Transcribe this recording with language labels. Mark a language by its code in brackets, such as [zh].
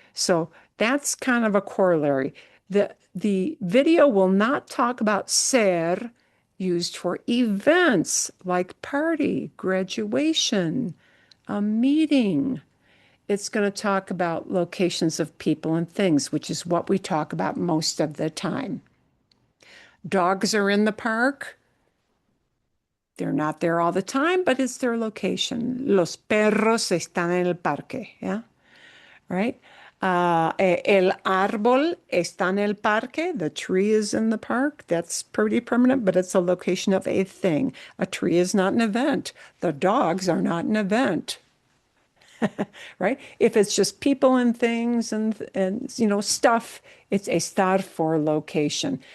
[en] So that's kind of a corollary. The video will not talk about ser used for events like party, graduation, a meeting. It's going to talk about locations of people and things, which is what we talk about most of the time. Dogs are in the park. They're not there all the time, but it's their location. [es] Los perros están en el parque, yeah? Right? El árbol está en el parque. [en] The tree is in the park. That's pretty permanent, but it's a location of a thing. A tree is not an event. The dogs are not an event. Right? If it's just people and things and stuff, it's estar for location.